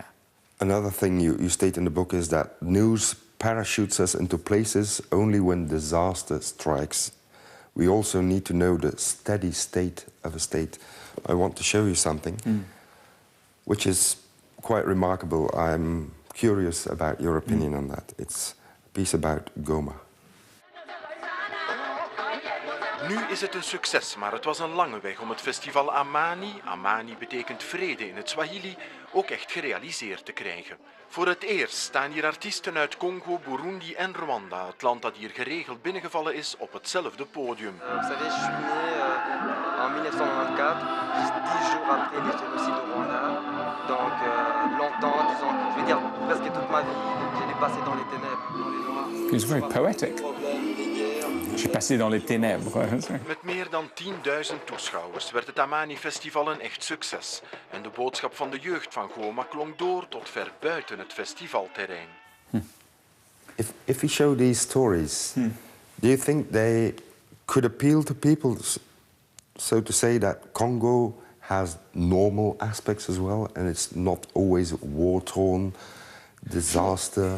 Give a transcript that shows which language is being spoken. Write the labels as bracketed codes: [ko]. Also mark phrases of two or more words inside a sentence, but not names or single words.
[en] Another thing you state in the book is that news parachutes us into places only when disaster strikes. We also need to know the steady state of a state. I want to show you something, which is quite remarkable. I'm curious about your opinion on that. It's a piece about Goma. [nl] Nu is het een succes, maar het was een lange weg om het festival Amani, Amani betekent vrede in het Swahili, ook echt gerealiseerd te krijgen. Voor het eerst staan hier artiesten uit Congo, Burundi en Rwanda, het land dat hier geregeld binnengevallen is, op hetzelfde podium. [fr] Vous savez, je suis né en 1994, 10 jours après les génocides au Rwanda. Donc longtemps, disons, je vais dire presque toute ma vie, je l'ai passé dans les ténèbres, dans les noirs. [en] It's very poetic. [fr] J'ai passé dans les ténèbres. [nl] Met meer dan 10.000 toeschouwers werd het Amani-festival een echt succes. En de boodschap van de jeugd van Goma klonk door tot ver buiten het festivalterrein. [en] If we show these stories, do you think they could appeal to people, so to say, that Congo has normal aspects as well, and it's not always war-torn, disaster?